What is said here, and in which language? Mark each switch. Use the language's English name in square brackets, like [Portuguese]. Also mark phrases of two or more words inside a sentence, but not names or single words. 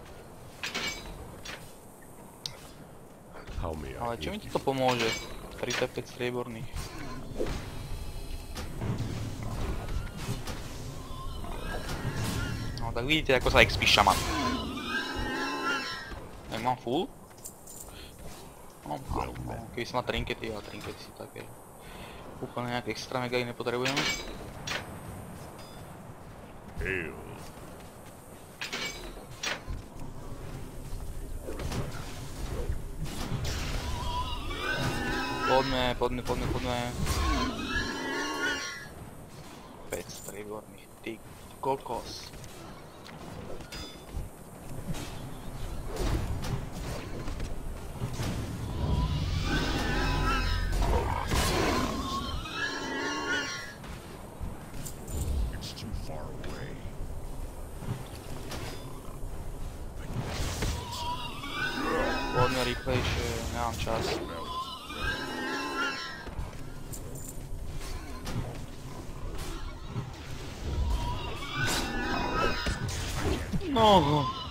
[English] How may I [Slovak] Ale čo mi [English] aid you? [Slovak] to pomôže? 35 strieborných. No tak vidíte ako sa expí šaman. Mám full? No, keby som mal trinkety, ale trinkety sú také úplne nejaké extra mega iné potrebujem. [English] Hail. [Slovak] Poďme. 5 strieborných, ty kokos. [English] It's too far away. [Slovak] Poďme rýchlejšie, nemám čas. No.